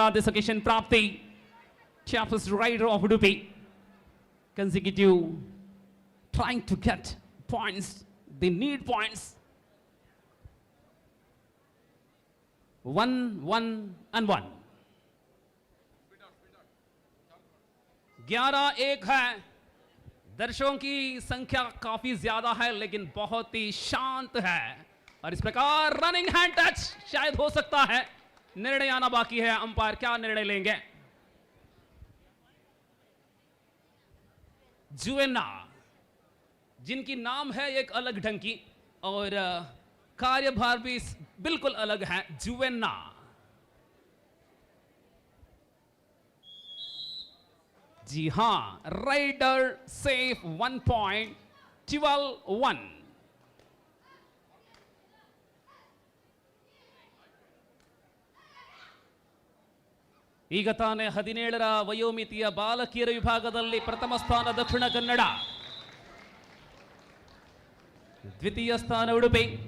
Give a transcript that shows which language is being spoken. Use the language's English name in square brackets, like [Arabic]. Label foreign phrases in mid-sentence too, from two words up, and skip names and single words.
[English] This occasion, Prapti, sharpest rider of Udupi, consecutive, trying to get points. They need points. 1, 1, and 1. [Hindi] 11-1 है. दर्शकों की संख्या काफी ज्यादा है, लेकिन बहुत ही शांत है. और इस प्रकार [English] running hand touch [Hindi] शायद हो सकता है. निर्णय आना बाकी है. अंपायर क्या निर्णय लेंगे? जुवेना, जिनकी नाम है एक अलग ढंग की और कार्यभार भी बिल्कुल अलग है. जुवेना जी हाँ, [English] rider safe [Hindi] 1 point, 12-1. [Kannada] ಈಗ ತಾನೇ 17ರ ವಯೋಮಿತಿಯ ಬಾಲಕಿಯರ ವಿಭಾಗದಲ್ಲಿ ಪ್ರಥಮ ಸ್ಥಾನ ದಕ್ಷಿಣ ಕನ್ನಡ, ದ್ವಿತೀಯ ಸ್ಥಾನ ಉಡುಪಿ.